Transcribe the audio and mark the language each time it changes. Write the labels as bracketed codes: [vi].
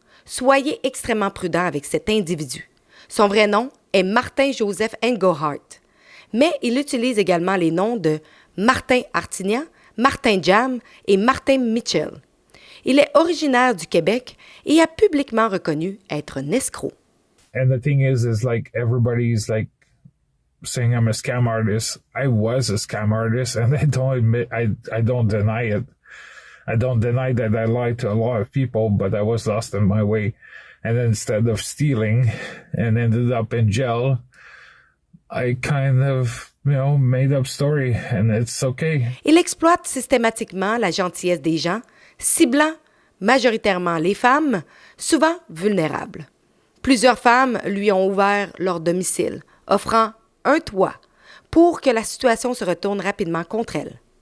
[fr] Soyez extrêmement prudent avec cet individu. Son vrai nom est Martin Joseph Engelhardt, mais il utilise également les noms de Martin Artignan, Martin Jam et Martin Mitchell. Il est originaire du Québec et a publiquement reconnu être un escroc. [en] And the thing is like everybody's like saying I'm a scam artist. I was a scam artist, and I don't deny it. I don't deny that I lied to a lot of people, but I was lost in my way. And instead of stealing and ended up in jail, I kind of, made up story, and it's okay. [fr] Il exploite systématiquement la gentillesse des gens, ciblant majoritairement les femmes, souvent vulnérables. Plusieurs femmes lui ont ouvert leur domicile, offrant un toit pour que la situation se retourne rapidement contre elle.